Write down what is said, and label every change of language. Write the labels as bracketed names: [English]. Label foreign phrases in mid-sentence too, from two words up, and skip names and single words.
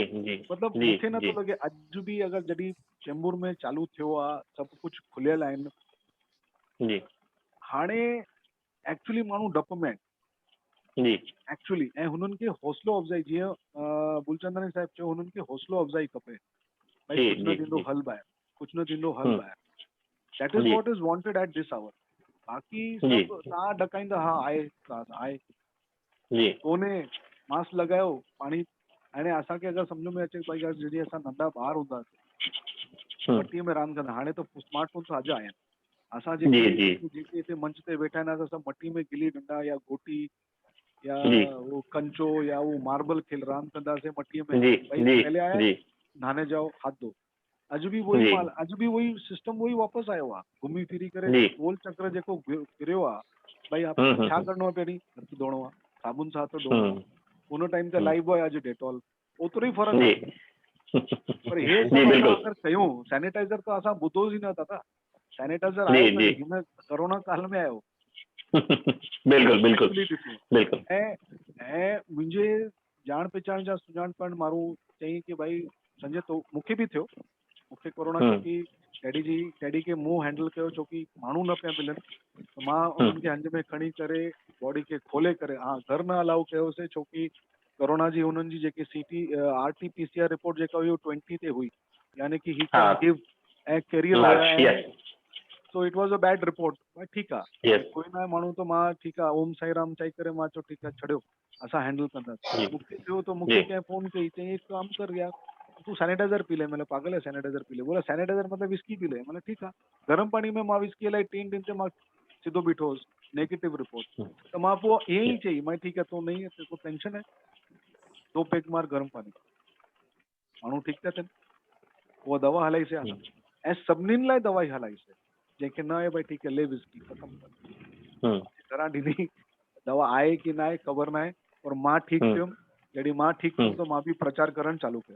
[Sindhi] मतिलबु मूंखे नथो लॻे अॼु बि अगरि जॾहिं चेंबूर में चालू थियो आहे, सभु कुझु खुलियल आहिनि, हाणे एक्चुअली माण्हू डप में आहिनि एक्चुअली, ऐं हुननि खे हौसलो अफ़ज़ाई, जीअं बुलचंदानी साहिब चयो, हुननि खे हौसलो अफ़ज़ाई खपे, भई कुझु न थींदो हल ॿाहिरि, कुझु न थींदो हल ॿाहिरि। [English] that is जी। What is wanted at this hour. [Sindhi] बाक़ी जी। सभु तव्हां ॾकाईंदा, हा आहे जी कोन्हे, मास्क लॻायो, पाणी। हाणे असांखे अगरि सम्झ में अचे भई जॾहिं असां नंढा ॿार हूंदासीं मटीअ में रांदि कंदा, हाणे त स्मार्टफोन त अॼु आया आहिनि। असां जी जी जेके हिते मंच ते वेठा आहिनि असां मटी में गिल्ली डंडा या गोटी या जी वो कंचो या वो मार्बल खेल रांदि कंदासीं मटीअ में। जी भई जी [Hindi] पहले आया जी नहाने जाओ हाथ धो, [Sindhi] अॼु बि वही जी माल, अॼु बि वही सिस्टम वही वापसि आयो आहे, घुमी फिरी करे जी गोल चक्र जेको फिरियो आहे। भई छा करिणो आहे, पहिरीं हथ धोइणो आहे, साबुन सां हथ धोइणो आहे। उन टाइम ते लाइफ बॉय, अॼु डेटॉल, ओतिरो ई फ़र्क़ु जी आहे। पर हे जी सभु असां बिल्कुलु अगरि कयूं, सैनिटाइज़र त असां ॿुधोसीं न दादा, सैनिटाइज़र जी आयो जी कॾहिं हिन कोरोना काल में आयो। बिल्कुलु बिल्कुलु एक्चुअली ॾिठो बिल्कुलु ऐं मुंहिंजे ॼाण पहचान जा सुञाणपण माण्हू चई की भाई संजय तो मूंखे बि थियो, मूंखे कोरोना, छोकी डैडी खे मूं हैंडल कयो छोकी माण्हू न पिया मिलनि, त मां उन्हनि खे हंज में खणी करे बॉडी खे खोले करे, हा घर न अलाउ कयोसीं छोकी कोरोना जी हुननि जी जेकी RT-PCR रिपोर्ट जेका हुई 20 ते हुई, यानी कि ही हा [English] can give an carrier लार्ज [Sindhi] हुया, [English] यस ऐं so it was a bad report. [Sindhi] ठीकु आहे, [English] यस [Sindhi] कोई ना आहे माण्हू, त मां ठीकु आहे, ओम साई राम चई करे मां चयो ठीकु आहे छॾियो, असां हैंडल कंदासीं। जी मूंखे थियो त जी मूंखे कंहिं फ़ोन कई, चई हिकु कमु कर यार, [Hindi] तू सैनिटाइज़र पी ले। मैंने पागल है, सैनिटाइज़र पी ले? बोला सैनिटाइज़र मतलब विस्की पी ले। [Sindhi] मैंने ठीकु आहे, [Hindi] गर्म पानी में [Sindhi] मां विस्की इलाही 3 ॾींहं ते मां सिधो बीठो हुउसि, नेगेटिव रिपोर्ट। त मां पोइ ईअं ई चई, मां ठीकु आहे, [Hindi] तो नहीं है, तेरे को टेंशन है, 2 पैक मार गर्म पानी, [Sindhi] माण्हू ठीकु था थियनि। उहा दवा हलाईसीं असां, ऐं सभिनीनि लाइ दवाई हलाईसीं। जंहिंखे न आहे, भई ठीकु आहे, ले विस्की, ख़तमु कर। घरां ॾिनी, दवा आहे की न आहे ख़बर न आहे, पर मां ठीकु थियुमि। जॾहिं मां ठीकु थियुमि त मां बि प्रचार करणु चालू कयो।